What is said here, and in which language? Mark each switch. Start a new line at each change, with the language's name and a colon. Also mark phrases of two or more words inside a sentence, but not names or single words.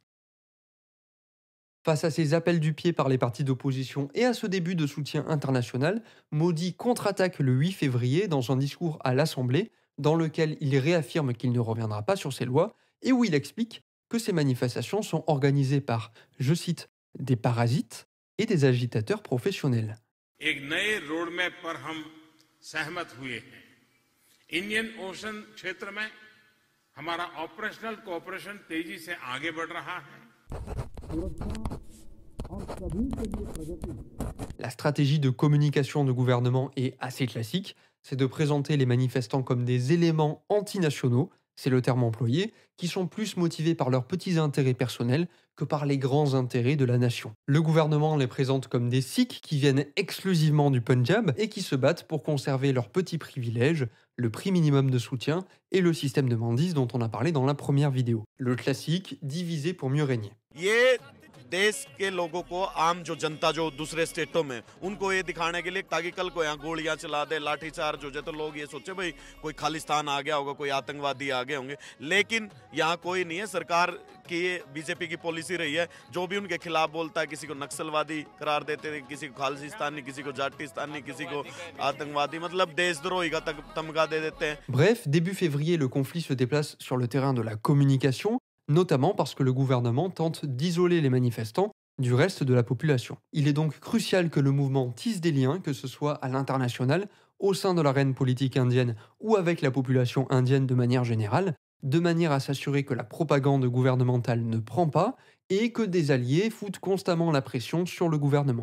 French: Face à ces appels du pied par les partis d'opposition et à ce début de soutien international, Modi contre-attaque le 8 février dans un discours à l'Assemblée dans lequel il réaffirme qu'il ne reviendra pas sur ces lois et où il explique que ces manifestations sont organisées par, je cite, des parasites et des agitateurs professionnels.
Hindi: एक नए रोडमैप पर हम सहमत हुए हैं। इंडियन ओशन क्षेत्र में हमारा
English: operational cooperation
Hindi: तेजी से आगे बढ़ रहा है।
French: La stratégie de communication du gouvernement est assez classique, c'est de présenter les manifestants comme des éléments antinationaux, c'est le terme employé, qui sont plus motivés par leurs petits intérêts personnels que par les grands intérêts de la nation. Le gouvernement les présente comme des Sikhs qui viennent exclusivement du Punjab et qui se battent pour conserver leurs petits privilèges, le prix minimum de soutien et le système de mandis dont on a parlé dans la première vidéo. Le classique, diviser pour mieux régner.
Hindi: देश के लोगों को आम जो जनता जो दूसरे स्टेटों में उनको ये दिखाने के लिए ताकि कल को यहाँ गोलियां चला दे लाठीचार्ज हो जाए तो लोग ये सोचे भाई कोई खालिस्तान आ गया होगा कोई आतंकवादी आ गए होंगे लेकिन यहाँ कोई नहीं है सरकार की बीजेपी की पॉलिसी रही है जो भी उनके खिलाफ बोलता है किसी को नक्सलवादी करार देते हैं किसी को खालिस्तानी किसी को जाटिस्तानी किसी को आतंकवादी मतलब देशद्रोही का तमगा दे देते हैं.
French: Bref, début février, le conflit se déplace sur le terrain de la communication, notamment parce que le gouvernement tente d'isoler les manifestants du reste de la population. Il est donc crucial que le mouvement tisse des liens, que ce soit à l'international, au sein de l'arène politique indienne ou avec la population indienne de manière générale, de manière à s'assurer que la propagande gouvernementale ne prend pas et que des alliés foutent constamment la pression sur le gouvernement.